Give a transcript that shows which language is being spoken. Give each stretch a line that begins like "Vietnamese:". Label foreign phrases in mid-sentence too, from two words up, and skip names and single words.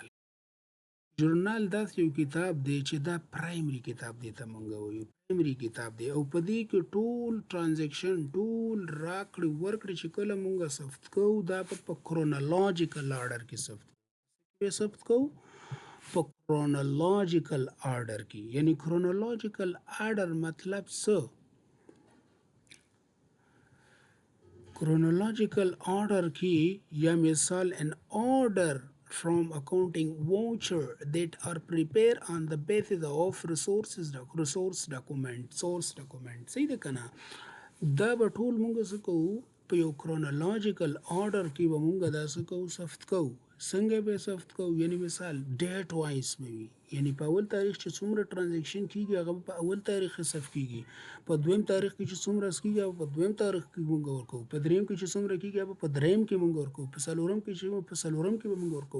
Pashto: ژورنال داسې یو کتاب دی چې دا پرایمري کتاب دی ته مونږ وایو، پرایمري کتاب دی، او په دې کې ټول ټرانزیکشن، ټول راکړې ورکړې چې کله مونږ ثبت کوو دا په
English: chronological order
Pashto: کې ثبت کوو په
English: chronological order
Pashto: کې. یعنی
English: chronological order
Pashto: مطلب څه؟
English: chronological order
Urdu: کی یا مثال
English: an order from accounting voucher that are prepared on the basis of source document.
Pashto: صحیح ده کنه؟ دا به ټول مونږ څه کوو په یو
English: chronological order
Pashto: کې به مونږ دا څه کوو؟ ثبت کوو. څنګه به ثبت کوو؟ یعنی مثال
English: date wise
Pashto: به وي، یعنی په اول تاریخ چې څومره ټرانزیکشن کیږي هغه په اول تاریخ حساب کیږي، په دویم تاریخ کې چې څومره کیږي هغه په دویم تاریخ کې مونږ ورکوو، په دریم کې چې څومره کیږي هغه په دریم کې مونږ ورکوو، په څلورم کې چې په څلورم کې به مونږ ورکوو.